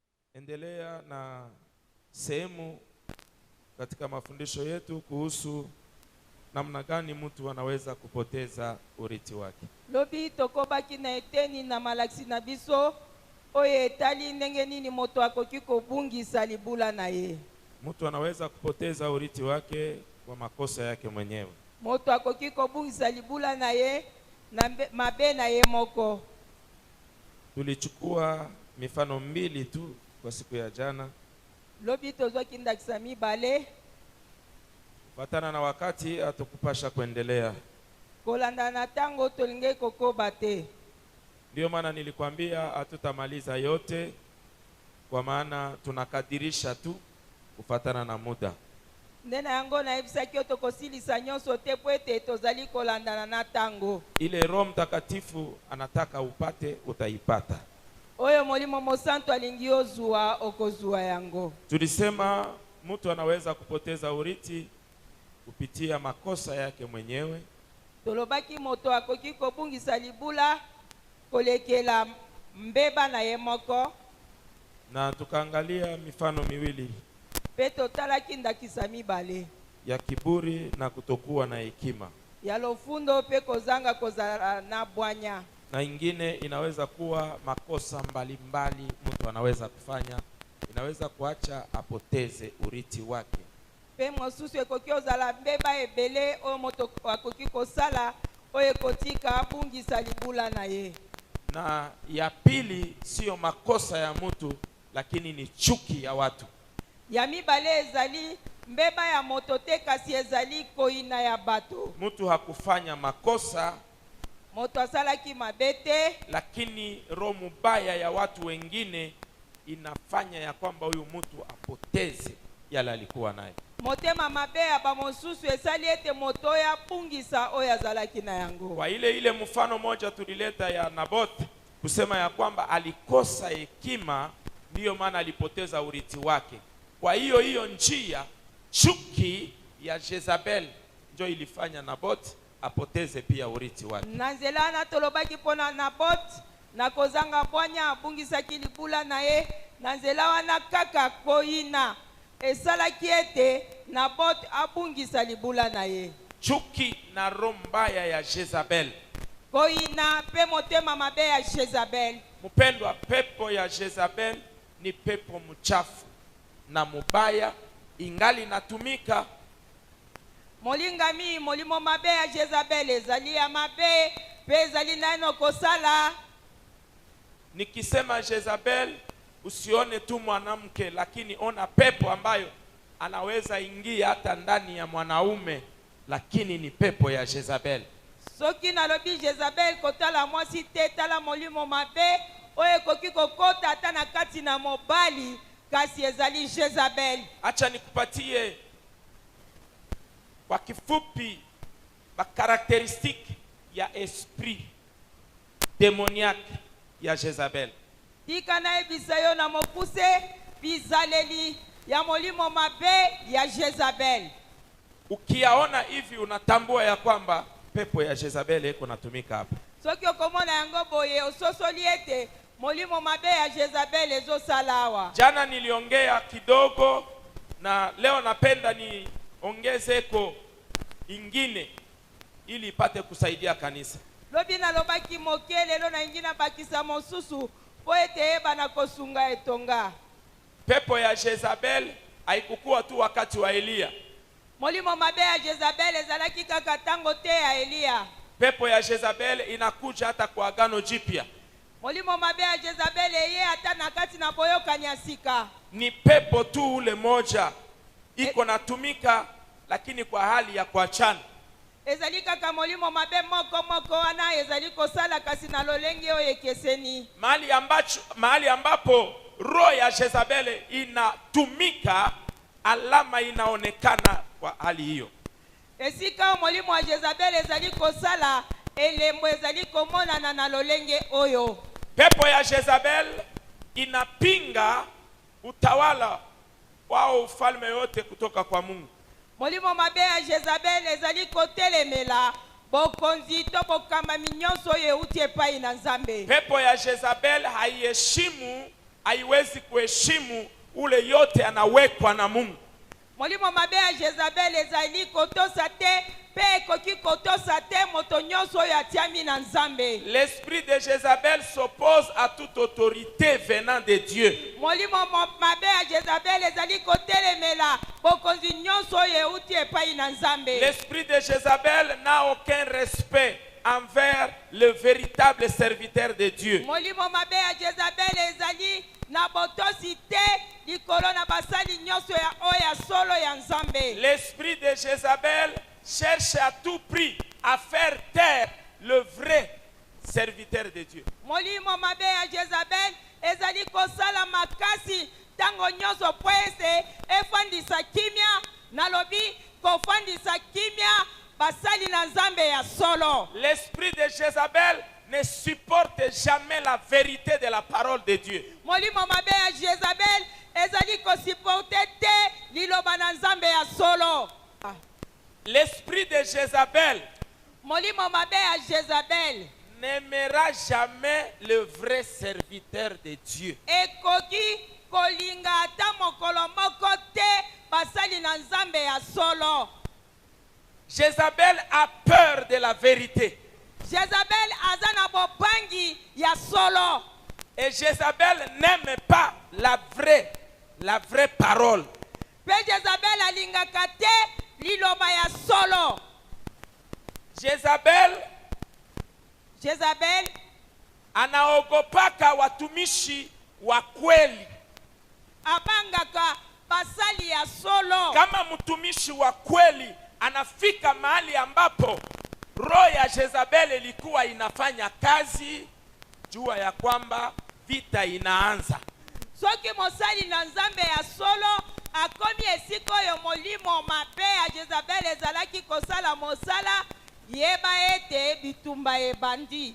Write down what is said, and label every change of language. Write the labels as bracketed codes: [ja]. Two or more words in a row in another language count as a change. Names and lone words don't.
[sw] endelea na sehemu katika mafundisho yetu kuhusu namna gani mtu anaweza kupoteza urithi wake. [ln] Lobi tokobaki na eteni na malaksi na biso oye etali ndenge nini moto akoki kobungisa libula na ye. [sw] Mtu anaweza kupoteza urithi wake kwa makosa yake mwenyewe. [ln] Moto akoki kobungisa libula na ye na mabe na ye moko. [sw] Tulichukua mifano mbili tu kwa siku ya jana. [ln] Lobi tozwaki ndakisa mibale. [sw] Fatana na wakati hatukupasha kuendelea. [ln] Kolanda na tango tolinge kokoba te. [sw] Ndio maana nilikwambia hatutamaliza yote, kwa maana tunakadirisha tu kufatana na muda. [ln] Ndena yango na ebisaki otokosilisa nyonso te po ete tozali kolandana na tango. [sw] Ile Roho Mtakatifu anataka upate, utaipata. [ln] Oyo molimo mosanto alingi ozua okozua yango. [sw] Tulisema mtu anaweza kupoteza urithi kupitia makosa yake mwenyewe. [ln] Tolobaki moto akoki kobungisa libula kolekela mbeba na ye moko. [sw] Na tukaangalia mifano miwili [ln] Pe totalaki ndakisa mibale [sw] ya kiburi na kutokuwa na hekima. [ln] ya lofundo pe kozanga kozala na bwanya. [sw] Na ingine inaweza kuwa makosa mbalimbali mtu anaweza kufanya, inaweza kuacha apoteze urithi wake. [ln] Pe mosusu ekoki ozala mbeba ebele o moto akoki kosala o ekotika abungisa libula na ye. [sw] Na ya pili sio makosa ya mtu, lakini ni chuki ya watu. [ln] Ya mibale ezali mbeba ya moto te kasi ezali koina ya bato. [sw] Mtu hakufanya makosa, [ln] Moto asalaki mabete, [sw] lakini roho mbaya ya watu wengine inafanya ya kwamba huyu mtu apoteze yale alikuwa naye. [ln] motema mabe ya bamosusu esali ete moto ya pungisa oyo azalaki na yango. [sw] Kwa ile mfano moja tulileta ya Naboth, kusema ya kwamba alikosa hekima, ndiyo maana alipoteza urithi wake. Kwa hiyo njia, chuki ya Jezabel ndio ilifanya Naboth apoteze pia urithi wake. [ln] Nanzela na tolobaki pona Naboth na kozanga bwanya abungisaki libula na ye. Nanzela wana kaka koina esalaki ete Naboth abungisa libula na ye. [sw] Chuki na roho mbaya ya Jezabel. [ln] Koina pe motema mabe ya Jezabel. [sw] Mpendwa, pepo ya Jezabel ni pepo mchafu na mubaya, ingali natumika. [ln] Molingami molimo mabe ya Jezabel ezali ya mabe pe ezali naino kosala. [sw] Nikisema Jezabel, usione tu mwanamke, lakini ona pepo ambayo anaweza ingia hata ndani ya mwanaume, lakini ni pepo ya Jezabel. [ln] Soki nalobi Jezabel kotala mwasi te, tala molimo mabe oye koki kokota ata na kati na mobali, kasi ezali Jezabel. [sw] Acha nikupatie kwa kifupi karakteristiki ya [fr] esprit demoniaque [sw] ya Jezabel. [ln] Tika na ebisa yo na mokuse bizaleli ya molimo mabe ya Jezabel. [sw] Ukiyaona hivi unatambua ya kwamba pepo ya Jezabel iko natumika hapa. [ln] Soki okomona yango boye ososoli ete molimo mabe ya Jezabel ezosalawa. [sw] Jana niliongea kidogo na leo napenda niongezeko ingine ili ipate kusaidia kanisa. [ln] Lobi na lobaki moke lelo na ingina bakisa mosusu po ete eba na kosunga etonga. [sw] Pepo ya Jezabel haikukuwa tu wakati wa Elia. [ln] Molimo mabe ya Jezabel ezalaki kaka tango te ya Elia. [sw] Pepo ya Jezabel inakuja hata kwa Agano Jipya. [ln] Molimo mabe ya Jezabel ye hata na kati na boyoka nyasika. [sw] Ni pepo tu ule moja iko natumika, lakini kwa hali ya kuachana. [ln] Ezali kaka molimo mabe moko wana ezali kosala kasi na lolenge oyo ekeseni. [sw] Mahali ambapo roho ya Jezabel inatumika, alama inaonekana kwa hali hiyo. [ln] Esika molimo wa Jezabel ezali kosala, elembo ezali komona na lolenge oyo. [sw] Pepo ya Jezabel inapinga utawala wao ufalme yote kutoka kwa Mungu. [ln] Molimo mabe ya Jezabel ezali kotelemela bokonzi to bokamba minyonso ye uti epai na Nzambe. [sw] Pepo ya Jezabel haiheshimu haiwezi kuheshimu ule yote anawekwa na Mungu. [ln] molimo mabe ya Jezabel ezali kotosa te pe ekoki kotosa te moto nyonso oyo atiami na Nzambe. [fr] L'esprit de Jézabel s'oppose à toute autorité venant de Dieu. [ln] molimo mabe ya Jezabel ezali kotelemela bokonzi nyonso oyo euti epai na Nzambe. [fr] L'esprit de Jézabel n'a aucun respect envers le véritable serviteur de Dieu. [ln] molimo mabe ya Jezabel ezali na botosi te likolo na basali nyonso ya oya solo ya Nzambe. [fr] L'esprit de Jézabel cherche à tout prix à faire taire le vrai serviteur de Dieu. [ln] molimo mabe ya Jezabel ezali kosala makasi tango nyonso po ese efandisa kimia nalobi kofandisa kimia basali na Nzambe ya solo. [fr] L'esprit de Jézabel ne supporte jamais la vérité de la parole de Dieu. [ln] molimo mabe ya Jezabel ezali kosiporte te liloba na Nzambe ya solo. [fr] L'esprit de Jézabel [ln] molimo mabe ya Jezabel [fr] n'aimera jamais le vrai serviteur de Dieu. [ln] ekoki kolinga ata mokolo moko te basali na Nzambe ya solo. [fr] Jézabel a peur de la vérité. [ln] Jezabel aza na bobangi ya solo. [fr] Et Jézabel n'aime pas la vraie parole. [ln] Pe Jezabel alingaka te liloba ya solo. Jezabel [sw] anaogopaka watumishi wa kweli. [ln] abangaka basali ya solo. [sw] Kama mtumishi wa kweli anafika mahali ambapo roho ya Jezabel ilikuwa inafanya kazi, jua ya kwamba vita inaanza. [ln] Soki mosali na Nzambe ya solo akomi esiko yo molimo mabe ya Jezabel ezalaki kosala mosala yeba ete bitumba ebandi.